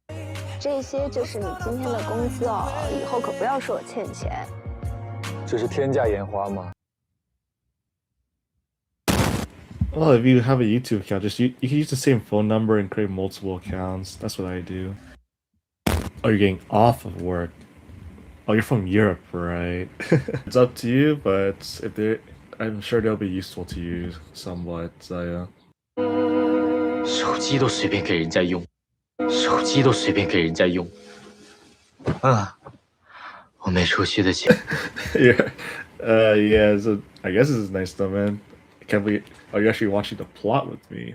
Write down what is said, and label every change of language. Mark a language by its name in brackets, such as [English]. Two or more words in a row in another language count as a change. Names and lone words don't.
[Chinese] 这些就是你今天的工资哦，以后可不要说我欠钱。这是天价烟花吗？ [English] Well, if you have a YouTube account, you can use the same phone number and create multiple accounts. That's what I do. Oh, you're getting off of work. Oh, you're from Europe, right? It's up to you, but I'm sure they'll be useful to you somewhat. So yeah. [Chinese] 手机都随便给人家用，我没出息的钱。 [English] Yeah, yeah. So I guess this is nice though, man. Can't believe you're actually watching the plot with me.